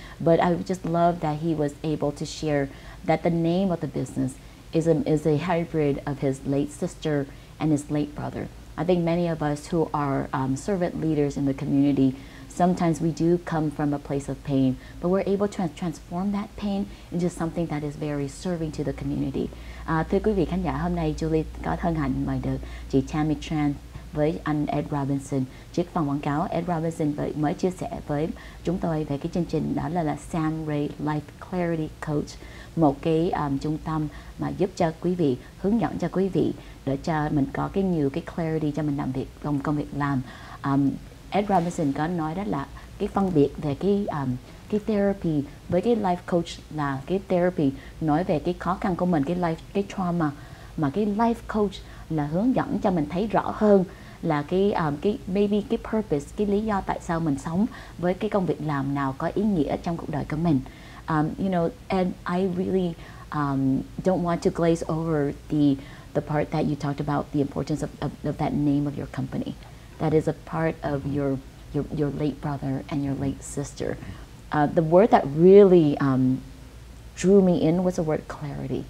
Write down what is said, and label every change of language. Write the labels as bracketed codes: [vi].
[en] But I just love that he was able to share that the name of the business is a hybrid of his late sister and his late brother. I think many of us who are servant leaders in the community, sometimes we do come from a place of pain, but we're able to transform that pain into something that is very serving to the community. [vi] Thưa quý vị khán giả, hôm nay Julie có hân hạnh mời được chị Tammy Tran với anh Ed Robinson. Trước phần quảng cáo, Ed Robinson mới chia sẻ với chúng tôi về cái chương trình đó là Sam Ray Life Clarity Coach, một cái trung tâm mà giúp cho quý vị, hướng dẫn cho quý vị để cho mình có nhiều cái clarity cho mình làm việc, công việc làm. Ed Robinson có nói đó là cái phân biệt về cái therapy với cái life coach là cái therapy nói về cái khó khăn của mình, cái trauma, mà cái life coach là hướng dẫn cho mình thấy rõ hơn là cái maybe cái purpose, cái lý do tại sao mình sống với cái công việc làm nào có ý nghĩa trong cuộc đời của mình. [en] You know, and I really don't want to glaze over the part that you talked about, the importance of that name of your company. That is a part of your late brother and your late sister. The word that really drew me in was the word clarity.